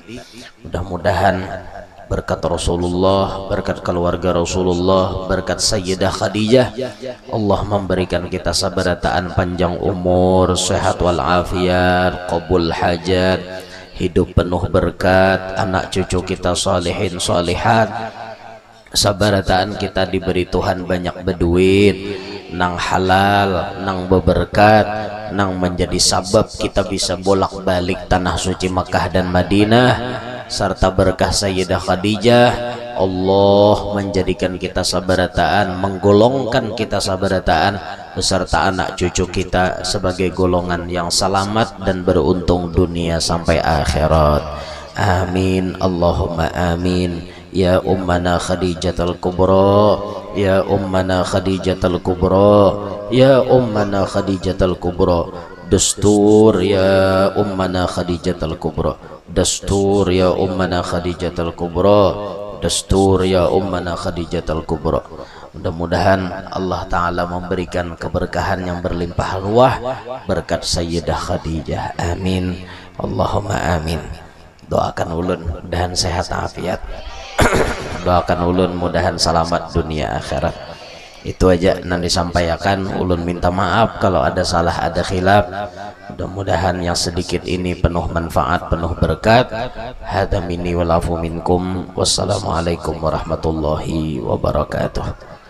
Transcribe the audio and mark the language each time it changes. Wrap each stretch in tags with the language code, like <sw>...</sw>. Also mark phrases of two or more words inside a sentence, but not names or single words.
<bjn>Mudah-mudahan berkat Rasulullah, berkat keluarga Rasulullah, berkat Sayyidah Khadijah, Allah memberikan kita sabarataan panjang umur, sehat walafiat, qabul hajat, hidup penuh berkat, anak cucu kita salihin salihat, sabarataan kita diberi Tuhan banyak berduit, nang halal, nang beberkat, nang menjadi sabab kita bisa bolak-balik tanah suci Makkah dan Madinah, serta berkah Sayyidah Khadijah. Allah menjadikan kita sabarataan, menggolongkan kita sabarataan beserta anak cucu kita sebagai golongan yang selamat dan beruntung dunia sampai akhirat.</bjn> <ar>آمين اللهم آمين. يا أمنا خديجة الكبرى، يا أمنا خديجة الكبرى، يا أمنا خديجة الكبرى. دستور يا أمنا خديجة الكبرى، دستور يا أمنا خديجة الكبرى، دستور يا أمنا خديجة الكبرى.</ar> <id>Mudah-mudahan Allah Ta'ala memberikan keberkahan yang berlimpah ruah berkat Sayyidah Khadijah.</id> <ar>آمين اللهم آمين.</ar> <bjn>Doakan ulun mudahan sehat afiat, doakan ulun mudahan selamat dunia akhirat. Itu aja yang disampaikan. Ulun minta maaf kalau ada salah, ada khilaf.</bjn> <id>Mudah-mudahan yang sedikit ini penuh manfaat, penuh berkat.</id> <ar>هذا مني والعفو منكم. والسلام عليكم ورحمة الله وبركاته.</ar>